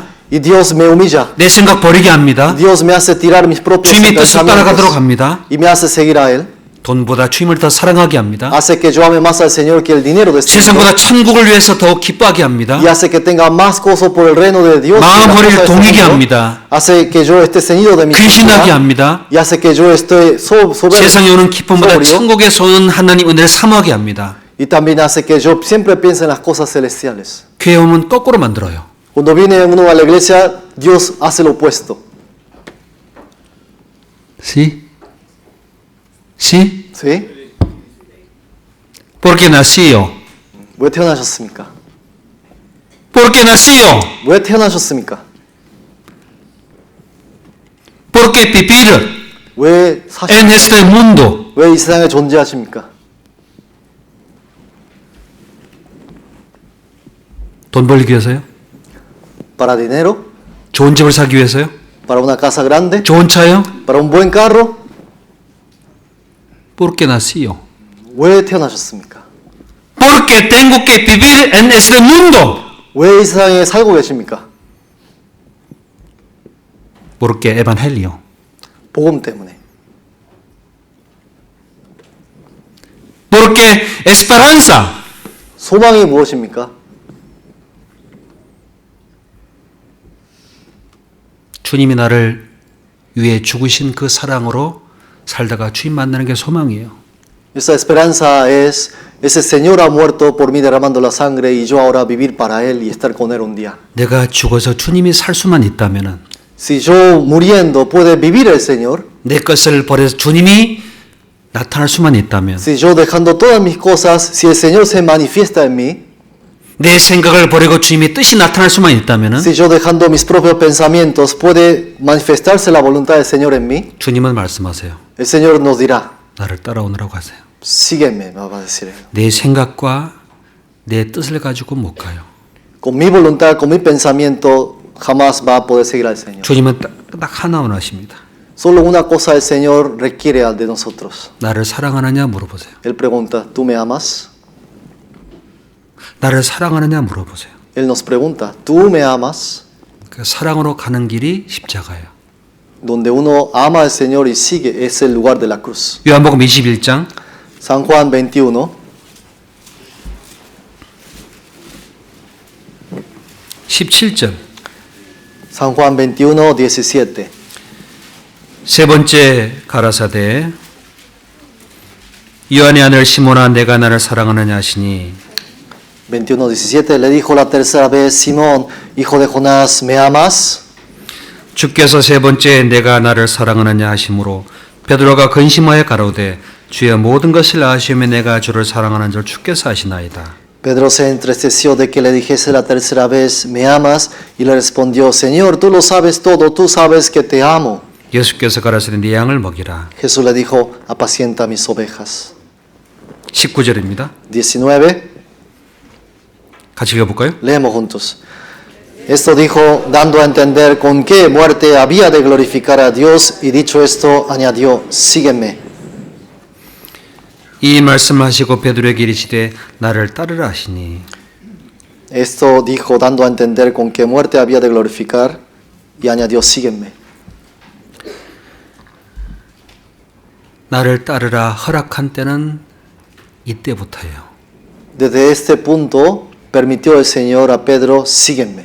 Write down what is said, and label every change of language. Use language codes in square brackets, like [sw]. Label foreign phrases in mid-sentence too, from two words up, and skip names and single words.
[es] Y Dios me humilla. [ko] 내 생각 버리게 합니다. [es] Dios me hace tirar mis propios [ko] 주님의 뜻을 따라가도록 [es] pensamientos [ko] 합니다. [es] y me hace seguir a Él. [ko] 돈보다 주님을 더 사랑하게 합니다. [es] Hace que yo ame más al Señor que el dinero de este mundo. [ko] 세상보다 천국을 위해서 더욱 기뻐하게 합니다. [es] Y hace que tenga más gozo por el reino de Dios. que [ko] 마음 [es] las [ko] 허리를 [es] cosas de este [ko] 동이게 [es] mundo. [ko] 합니다. [es] Hace que yo esté ceñido de mi [ko] 근신하게 [es] cintura. [ko] 합니다. [es] Y hace que yo esté soberbio. [ko] 세상에 오는 기쁨보다 [es] sobrio. [ko] 천국에서 오는 하나님 은혜를 사모하게 합니다. [es] Y también hace que yo siempre piense en las cosas celestiales. [ko] 교회 오면 거꾸로 만들어요. [es] Cuando viene uno a la iglesia, Dios hace lo opuesto. ¿Sí? ¿Sí? ¿Sí? Porque nació. [ko] 왜 태어나셨습니까? [es] Porque nació. [ko] 왜 태어나셨습니까? [es] Porque vivir [ko] 왜 [es] en este mundo. [ko] 왜 이 세상에 존재하십니까? 돈 벌기 위해서요? [es] ¿Para dinero? [ko] 좋은 집을 사기 위해서요? [es] ¿Para una casa grande? [ko] 좋은 차요? [es] ¿Para un buen carro? Porque nació. [ko] 왜 태어나셨습니까? [es] Porque tengo que vivir en este mundo. [ko] 왜 이 세상에 살고 계십니까? [es] Porque evangelio. [ko] 복음 때문에. [es] Porque esperanza. [ko] 소망이 무엇입니까? 주님이 나를 위해 죽으신 그 사랑으로 살다가 주님 만나는 게 소망이에요. [es] Esa esperanza es, ese Señor ha muerto por mí derramando la sangre y yo ahora vivir para Él y estar con Él un día. [ko] 내가 죽어서 주님이 살 수만 있다면은 [es] Si yo muriendo puede vivir el Señor, [ko] 내 것을 버려서 주님이 나타날 수만 있다면 [es] si yo dejando todas mis cosas, si el Señor se manifiesta en mí, [ko] 내 생각을 버리고 주님의 뜻이 나타날 수만 있다면은 [es] si yo dejando mis propios pensamientos puede manifestarse la voluntad del Señor en mí, [ko] 주님은 말씀하세요. [es] el Señor nos dirá, [ko] 나를 따라오느라고 하세요. [es] sígueme, me va a decir Él. [ko] 내 생각과 내 뜻을 가지고 못 가요. [es] Con mi voluntad, con mi pensamiento, jamás va a poder seguir al Señor. [ko] 주님은 딱 하나 원하십니다. [es] Solo una cosa el Señor requiere de nosotros. [ko] 나를 사랑하느냐 물어보세요. [es] Él pregunta, ¿tú me amas? [ko] 나를 사랑하느냐 물어보세요. [es] Él nos pregunta, ¿tú me amas? [ko] 그 사랑으로 가는 길이 십자가예요. [es] Donde uno ama al Señor y sigue es el lugar de la cruz. [ko] 요한복음 21장 [es] San Juan 21, [ko] 17절 [es] San Juan 21, 17. [ko] 세 번째 가라사대 요한의 아들 시몬아 내가 나를 사랑하느냐 하시니 [es] 21, 17. Le dijo la tercera vez, Simón, hijo de Jonás, ¿me amas? [ko] 주께서 세 번째 내가 나를 사랑하느냐 하심으로 베드로가 근심하여 가로되 주여 모든 것을 아시오며 내가 주를 사랑하는 줄 주께서 아시나이다. [es] Pedro se entristeció de que le dijese la tercera vez, ¿me amas? Y le respondió, Señor, tú lo sabes todo, tú sabes que te amo. [ko] 예수께서 가라사대 네 양을 먹이라. [es] Jesús le dijo, apacienta mis ovejas. [ko] 19절입니다. [es] 19, [ko] 같이 읽어볼까요? [es] leemos juntos. Esto dijo, dando a entender con qué muerte había de glorificar a Dios, y dicho esto, añadió, sígueme. [ko] 이 말씀하시고 베드로에게 이르시되 나를 따르라 하시니 [es] Esto dijo, dando a entender con qué muerte había de glorificar, y añadió, sígueme. [ko] 나를 따르라 허락한 때는 이때부터예요. [es] Desde este punto, permitió el Señor a Pedro, sígueme.